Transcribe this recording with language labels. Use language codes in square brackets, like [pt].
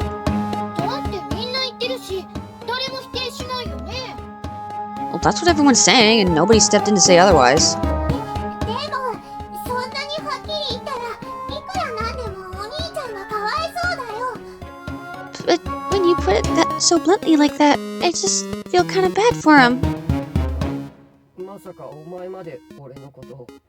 [ja] だってみんな言ってるし、誰も否定しないよね。 [en] Well, that's what everyone's saying, and nobody stepped in to say otherwise. [ja] でも、そんなにはっきり言ったら、いくらなんでもお兄ちゃんがかわいそうだよ。 [en] But when you put it so bluntly like that, I just feel kind of bad for him. [ja] まさかお前まで俺のことを。